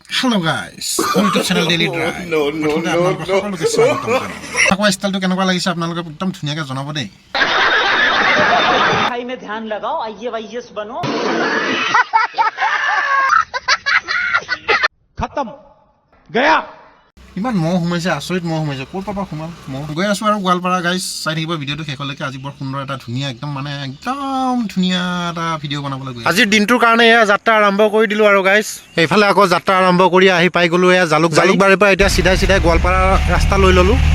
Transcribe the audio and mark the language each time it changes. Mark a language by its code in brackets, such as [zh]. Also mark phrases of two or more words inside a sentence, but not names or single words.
[en] Hello guys, YouTube channel Daily Drive. [as] আপোনালোকে স্বাগতম জনালো। আকৌ ষ্টাইলটো কেনেকুৱা লাগিছে আপোনালোকে একদম ধুনীয়াকৈ জনাব দেই। [hi] पढ़ाई में ध्यान लगाओ आईएएस बनो खत्म गया [as] ইমান মহ সোমাইছে, আচৰিত মহ সোমাইছে। ক'ৰ পৰা সোমাল মহ? গৈ আছোঁ আৰু গোৱালপাৰা গাইজ, চাই থাকিব ভিডিঅ'টো শেষলৈকে। আজি বৰ সুন্দৰ এটা ধুনীয়া একদম ধুনীয়া এটা ভিডিঅ' বনাবলৈ গৈ আজিৰ দিনটোৰ কাৰণে এয়া যাত্ৰা আৰম্ভ কৰি দিলোঁ আৰু গাইজ। এইফালে আকৌ যাত্ৰা আৰম্ভ কৰি আহি পাই গ'লোঁ এয়া জালুকবাৰীৰ পৰা এতিয়া চিধাই গোৱালপাৰা ৰাস্তা লৈ ল'লোঁ।